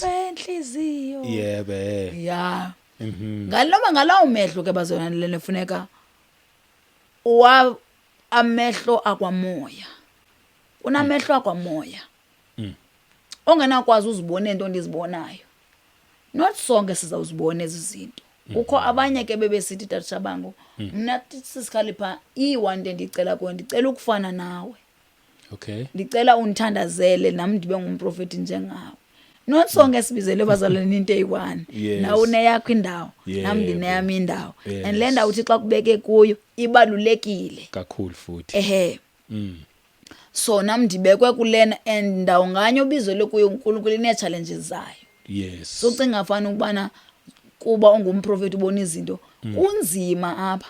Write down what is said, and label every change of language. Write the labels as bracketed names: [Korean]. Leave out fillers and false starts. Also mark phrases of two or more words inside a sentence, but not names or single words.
[Xhosa] Enhliziyo. [Zulu] Yebo. [English] Yeah. [Xhosa] Ngaloma ngalawo mehlo ke bazona lene funeka amehlo akwamoya. Kunamehlo akwamoya. Ongenakwazi uzibona into ndizibonayo. Not sonke sizawuzibona izinto. Kukho abanye ke bebesithi Tata Shabangu mina sisikhalipha i1 ndicela kuwe ndicela ukufana nawe. [English] Okay. [Xhosa] Ndicela undithandazele nami ndibe ngumprofeti njengawe. Not sonke sibizele bazalwane into eyi1. [English] Yes. [Xhosa] Nawe uneyakho indawo nami [Zulu] Yebo. [Xhosa] ndineyami indawo. [English] Yes. [Xhosa] And le ndawo uthi xa kubeke kuyo ibalulekile. [Zulu] Kakhulu futhi. Ehe. [Xhosa] So nami ndibekwe kulena and ndawo nganye ubizelwe kuyo uNkulunkulu ine challenges zayo. [English] Yes. [Xhosa] So cinga afana ukubana kuba ungumprofeti ubona izinto kunzima apha.